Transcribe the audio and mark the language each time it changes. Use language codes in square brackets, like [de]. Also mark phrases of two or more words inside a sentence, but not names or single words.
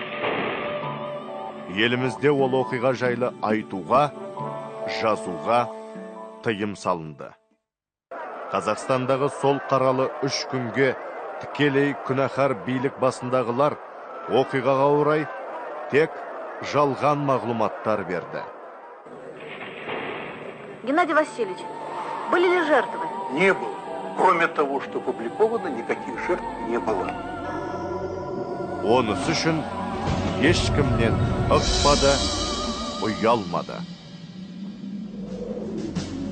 [kk] Елімізде ол оқиға жайлы айтуға, жазуға тыйым салынды. Қазақстандағы сол қаралы 3 күнге тікелей күнәһар билік басындағылар оқиғаға орай тек жалған мағлұматтар берді. [ru] Геннадий Васильевич, были ли жертвы? Не было. Кроме того, что опубликовано, никаких жертв не было. [kk] Онысы үшін ешкімнен ықпады, ұялмады.